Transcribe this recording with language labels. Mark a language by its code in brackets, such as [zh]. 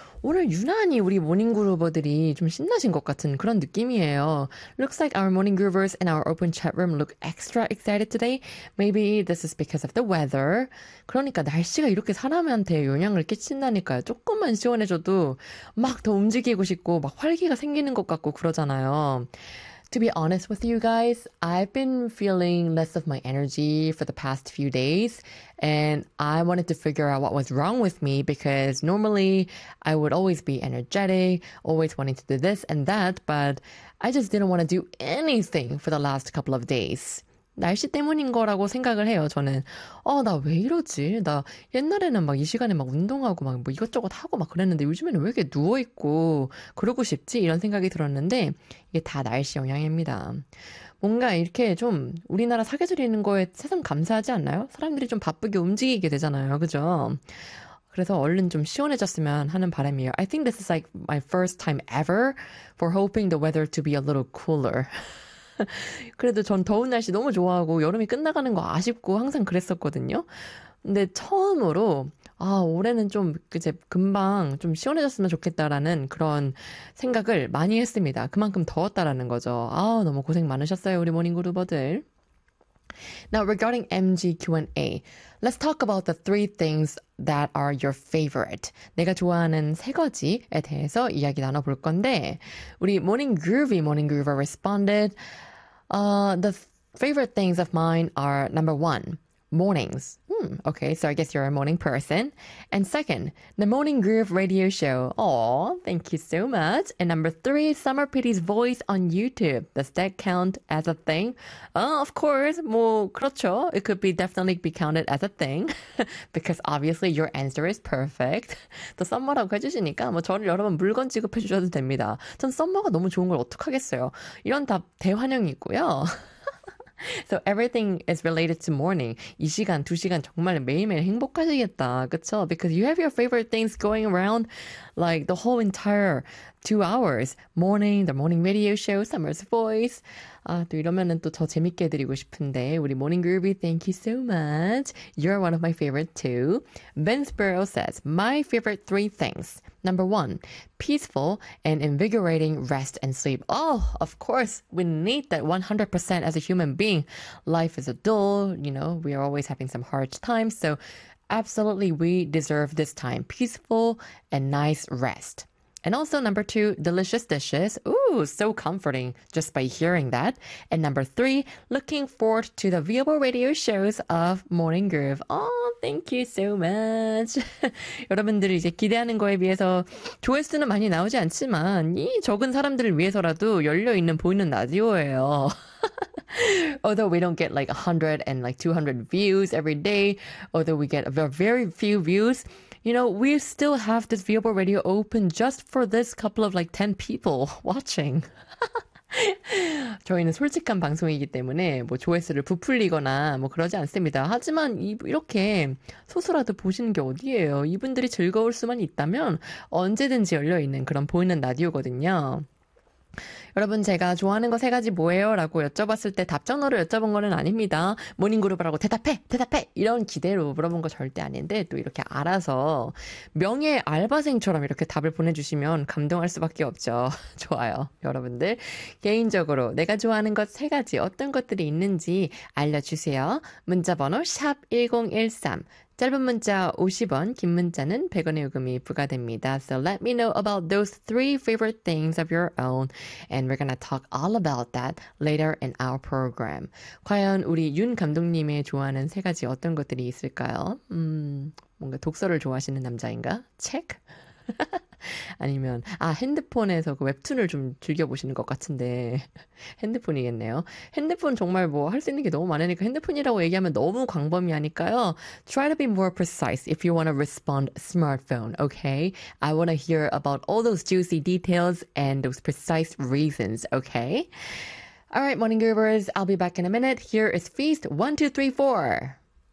[ko] 오늘 유난히 우리 모닝 그루버들이 좀 신나신 것 같은 그런 느낌이에요. [en] Looks like our morning groovers in our open chat room look extra excited today. Maybe this is because of the weather. [ko] 그러니까 날씨가 이렇게 사람한테 영향을 끼친다니까요. 조금만 시원해져도 막 더 움직이고 싶고 막 활기가 생기는 것 같고 그러잖아요. [en] To be honest with you guys, I've been feeling less of my energy for the past few days, and I wanted to figure out what was wrong with me because normally I would always be energetic, always wanting to do this and that, but I just didn't want to do anything for the last couple of days. [ko] 날씨 때문인 거라고 생각을 해요, 저는. 나 왜 이러지? 나 옛날에는 막 이 시간에 막 운동하고 막 뭐 이것저것 하고 막 그랬는데 요즘에는 왜 이렇게 누워있고 그러고 싶지? 이런 생각이 들었는데 이게 다 날씨 영향입니다. 뭔가 이렇게 좀 우리나라 사계절이는 거에 세상 감사하지 않나요? 사람들이 좀 바쁘게 움직이게 되잖아요, 그죠? 그래서 얼른 좀 시원해졌으면 하는 바람이에요. [en] I think this is like my first time ever for hoping the weather to be a little cooler. [ko] 그래도 전 더운 날씨 너무 좋아하고 여름이 끝나가는 거 아쉽고 항상 그랬었거든요. 근데 처음으로 올해는 좀 이제 금방 좀 시원해졌으면 좋겠다라는 그런 생각을 많이 했습니다. 그만큼 더웠다라는 거죠. 너무 고생 많으셨어요, 우리 모닝 그루버들. [en] Now regarding MG Q&A, let's talk about the three things that are your favorite. [ko] 내가 좋아하는 세 가지에 대해서 이야기 나눠볼 건데, 우리 Morning Groovy, Morning Groover responded, [en] the favorite things of mine are number one, mornings. Okay, so I guess you're a morning person. And second, the Morning Groove radio show. Aw, thank you so much. And number three, Summer Pity's voice on YouTube. Does that count as a thing? Of course. [ko] 뭐, 그렇죠. [en] It could be definitely be counted as a thing. Because obviously your answer is perfect. [ko] 또 썸머라고 해주시니까 뭐 저를 여러분 물건 지급해 주셔도 됩니다. 전 썸머가 너무 좋은 걸 어떡하겠어요. 이런 답 대환영이고요. [en] So everything is related to morning. [ko] 이 시간, 두 시간 정말 매일매일 행복하시겠다. 그쵸? [en] Because you have your favorite things going around like the whole entire 2 hours. Morning, the morning radio show, Summer's voice. [ko] 또 이러면은 또 더 재밌게 해드리고 싶은데 우리 Morning Groovy, [en] thank you so much. You're one of my favorite too. Ben Sparrow says, my favorite three things. Number one, peaceful and invigorating rest and sleep. Oh, of course, we need that 100% as a human being. Life is a dull, you know, we are always having some hard times. So absolutely, we deserve this time. Peaceful and nice rest. And also number two, delicious dishes. Ooh, so comforting just by hearing that. And number three, looking forward to the viewable radio shows of Morning Groove. Oh, thank you so much. [ko] 여러분들이 이제 기대하는 거에 비해서 조회수는 많이 나오지 않지만 이 적은 사람들을 위해서라도 열려있는 보이는 라디오예요. [en] Although we don't get like 100 and like 200 views every day, although we get very few views, you know, we still have this viewable radio open just for this couple of like 10 people watching. [ko] 저희는 솔직한 방송이기 때문에 뭐 조회수를 부풀리거나 뭐 그러지 않습니다. 하지만 이렇게 소수라도 보시는 게 어디예요? 이분들이 즐거울 수만 있다면 언제든지 열려 있는 그런 보이는 라디오거든요. 여러분, 제가 좋아하는 거세 가지 뭐예요? 라고 여쭤봤을 때 답정너로 여쭤본 거는 아닙니다. 모닝그룹이라고 대답해! 대답해! 이런 기대로 물어본 거 절대 아닌데, 또 이렇게 알아서 명예 알바생처럼 이렇게 답을 보내주시면 감동할 수밖에 없죠. 좋아요. 여러분들, 개인적으로 내가 좋아하는 것세 가지 어떤 것들이 있는지 알려주세요. 문자번호 샵1013. 짧은 문자 50원, 긴 문자는 100원의 요금이 부과됩니다. [en] So let me know about those three favorite things of your own, and we're gonna talk all about that later in our program. [ko] 과연 우리 윤 감독님의 좋아하는 세 가지 어떤 것들이 있을까요? 뭔가 독서를 좋아하시는 남자인가? 책? 아니면, 아, 핸드폰에서 그 웹툰을 좀 즐겨보시는 것 같은데, 핸드폰이겠네요. 핸드폰 정말 뭐할수 있는 게 너무 많으니까, 핸드폰이라고 얘기하면 너무 광범위하니까요. [en] Try to be more precise if you want to respond smartphone, okay? I want to hear about all those juicy details and those precise reasons, okay? Alright, Morning Groovers, I'll be back in a minute. Here is Feast 1, 2, 3, 4.